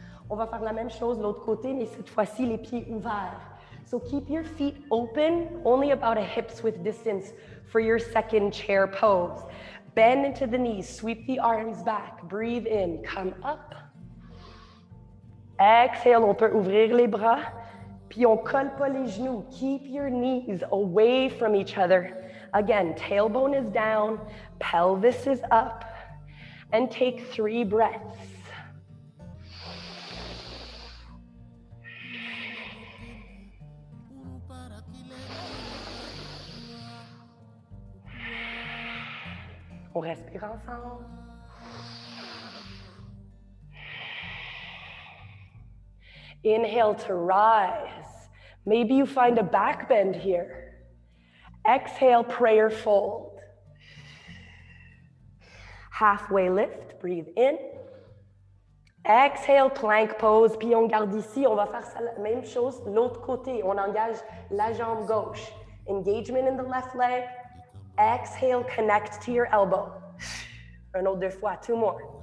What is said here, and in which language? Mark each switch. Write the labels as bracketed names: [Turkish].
[French] On va faire la même chose de l'autre côté, mais cette fois-ci, les pieds ouverts. [English] So keep your feet open, only about a hip's width distance for your second chair pose. Bend into the knees, sweep the arms back, breathe in, come up. Exhale, [French] on peut ouvrir les bras, puis on colle pas les genoux. [English] Keep your knees away from each other. Again, tailbone is down, pelvis is up, and take 3 breaths. [French] On respire ensemble. [English] Inhale to rise. Maybe you find a back bend here. Exhale, prayer fold. Halfway lift, breathe in. Exhale, plank pose, [French] puis on garde ici. On va faire la même chose de l'autre côté. On engage la jambe gauche. [English] Engagement in the left leg. Exhale, connect to your elbow. [French] Un autre 2 fois, [English] 2 more.